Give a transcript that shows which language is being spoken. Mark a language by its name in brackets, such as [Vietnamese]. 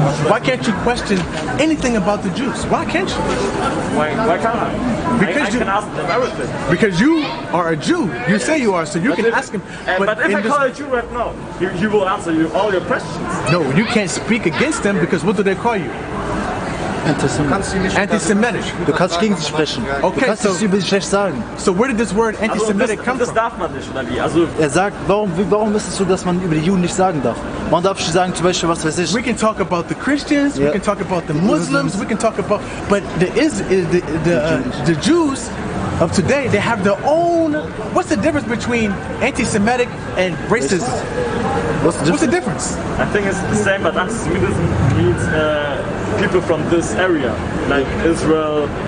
[English] Why can't you question anything about the Jews? Why can't you? Why can't I? Because I can ask them everything. Because you are a Jew. You say you are, so you can ask him. But if I call a Jew right now, he will answer all your questions. No, you can't speak against them, because what do they call you? Anti-Semitic. [German] Du kannst gegen sie sprechen. [English] Okay, [German] du kannst es über sie schlecht sagen. [English] So where did this word anti-Semitic come [German] Das [English] from? [German] darf man nicht, oder wie? Also Er sagt, warum ist es so, dass man über die Juden nicht sagen darf? Man darf nicht sagen, zum Beispiel, was weiß ich. [English] We can talk about the Christians, we Yeah. can talk about the Muslims, we can talk about, but the Jews of today, they have their own. What's the difference between anti-Semitic and racism? What's the difference? I think it's the same, but anti-Semitism means people from this area, like Israel.